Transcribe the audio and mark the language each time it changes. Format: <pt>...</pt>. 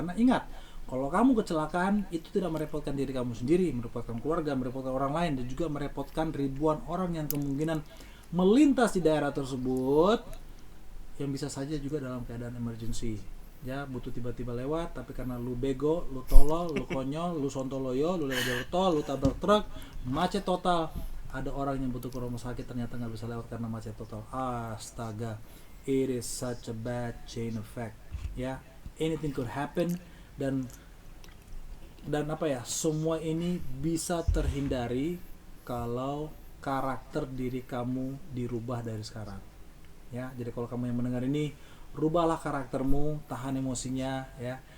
<id>Karena ingat, kalau kamu kecelakaan itu tidak merepotkan diri kamu sendiri, merepotkan keluarga, merepotkan orang lain, dan juga merepotkan ribuan orang yang kemungkinan melintas di daerah tersebut, yang bisa saja juga dalam keadaan emergency. Ya, butuh tiba-tiba lewat, tapi karena lu bego, lu tolol, lu konyol, lu sontoloyo, lu lewat jalur tol, lu tabrak truk, macet total. Ada orang yang butuh ke rumah sakit, ternyata nggak bisa lewat karena macet total. Astaga,</id> <en>it is such a bad chain effect.</en> <id>Ya,</id> <en>anything could happen,</en> <id>dan apa ya, semua ini bisa terhindari kalau karakter diri kamu dirubah dari sekarang. Ya, jadi kalau kamu yang mendengar ini, rubahlah karaktermu, tahan emosinya, ya.</id>